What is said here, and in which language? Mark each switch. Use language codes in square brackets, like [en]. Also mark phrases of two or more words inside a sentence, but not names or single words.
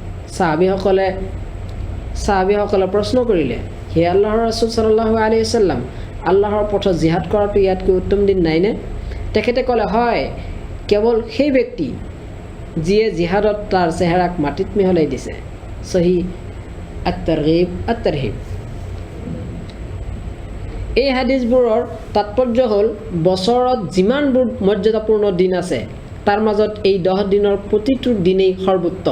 [as] সাহাবীসকলে প্ৰশ্ন কৰিলে, হে আল্লাহৰ ৰাসূল [ar] صلى الله عليه وسلم, [as] আল্লাহৰ পথত জিহাদ কৰাটো ইয়াতকৈ উত্তম দিন নাইনে? তেখেতে ক'লে, হয়, কেৱল সেই ব্যক্তি যিয়ে জিহাদত তাৰ চেহেৰাক মাটিত মিহলাই দিছে। সহি আত-তাৰগীব আত-তাৰহিব। এই হাদিছবোৰৰ তাৎপৰ্য হ'ল, বছৰত যিমানবোৰ মৰ্যাদাপূৰ্ণ দিন আছে তাৰ মাজত এই 10 দিনৰ প্ৰতিটো দিনেই সৰ্বোত্তম।